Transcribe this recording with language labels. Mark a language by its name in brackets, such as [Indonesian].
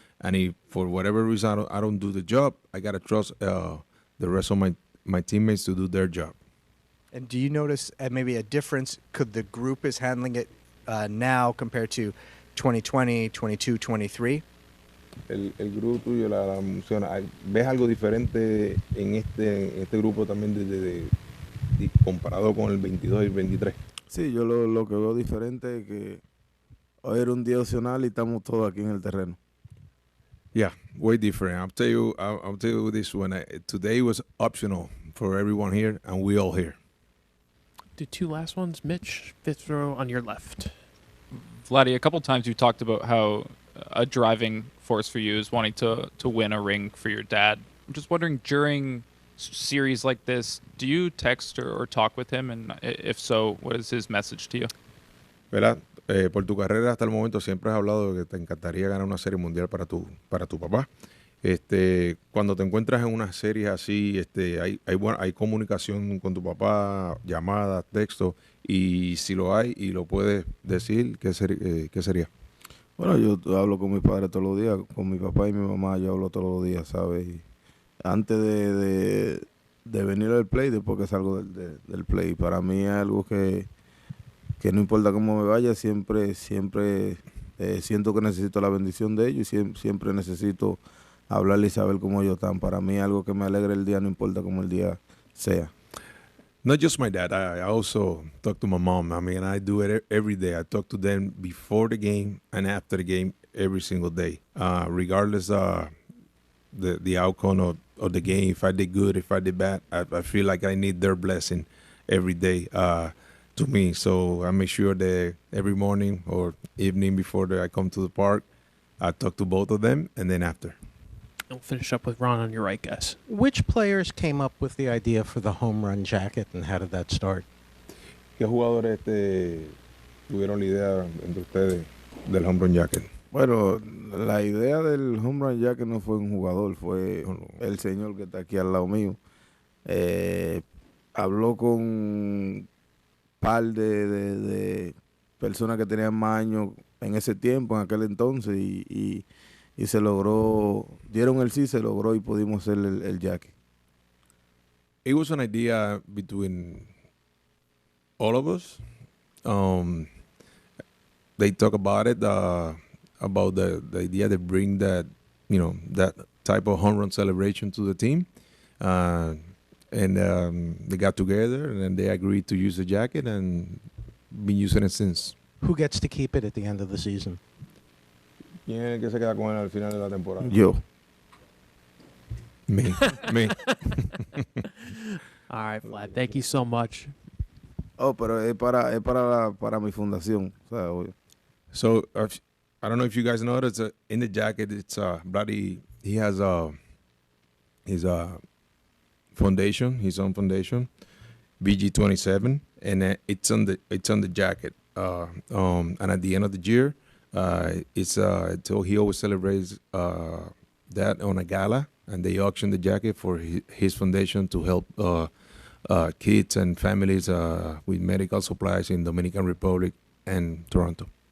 [English] And if for whatever reason I don't do the job, I gotta trust the rest of my teammates to do their job. And do you notice maybe a difference? Could the group is handling it now compared to 2020, 22, 23? [Spanish] El grupo tuyo, la funciona. ¿Ves algo diferente en este grupo también comparado con el 22 y el 23? Sí, yo lo que veo diferente es que hoy era un día opcional y estamos todos aquí en el terreno. [English] Yeah, way different. I'll tell you this one. Today was optional for everyone here, and we all here. Do 2 last ones. Mitch, 5th row on your left. Vladdy, a couple times you talked about how a driving force for you is wanting to win a ring for your dad. I'm just wondering, during series like this, do you text or talk with him? And if so, what is his message to you? [Spanish] ¿Verdad? Por tu carrera hasta el momento siempre has hablado de que te encantaría ganar una serie mundial para tu papá. Cuando te encuentras en una serie así, hay comunicación con tu papá, llamadas, textos, y si lo hay y lo puedes decir, ¿qué sería? Bueno, yo hablo con mi padre todos los días, con mi papá y mi mamá yo hablo todos los días, ¿sabes? Y antes de venir al play, después que salgo del play, para mí es algo que no importa cómo me vaya, siempre siento que necesito la bendición de ellos y siempre necesito hablarle y saber cómo ellos están. Para mí es algo que me alegra el día, no importa cómo el día sea. [English] Not just my dad. I also talk to my mom. I mean, I do it every day. I talk to them before the game and after the game every single day, regardless the outcome of the game. If I did good, if I did bad, I feel like I need their blessing every day to me. So I make sure that every morning or evening before I come to the park, I talked to both of them, and then after. We'll finish up with Ron on your right, guys. Which players came up with the idea for the home run jacket, and how did that start? [Spanish] ¿Qué jugadores tuvieron la idea entre ustedes del home run jacket? Bueno, la idea del home run jacket no fue un jugador, fue el señor que está aquí al lado mío. Habló con un par de personas que tenían más años en ese tiempo, en aquel entonces, y se logró, dieron el sí, se logró y pudimos hacer el jacket. [English] It was an idea between all of us. They talk about it, about the idea to bring that, that type of home run celebration to the team. And they got together and they agreed to use the jacket and been using it since. Who gets to keep it at the end of the season? [Spanish] ¿Quién es el que se queda con él al final de la temporada? Yo. [English] Me. All right, Vlad. Thank you so much. [Spanish] Oh, pero es para mi fundación. O sea, obvio. [English] So I don't know if you guys noticed, in the jacket, it's Brady. He has his foundation, his own foundation, BG27, and it's on the jacket. And at the end of the year, so he always celebrates that on a gala, and they auction the jacket for his foundation to help kids and families with medical supplies in Dominican Republic and Toronto.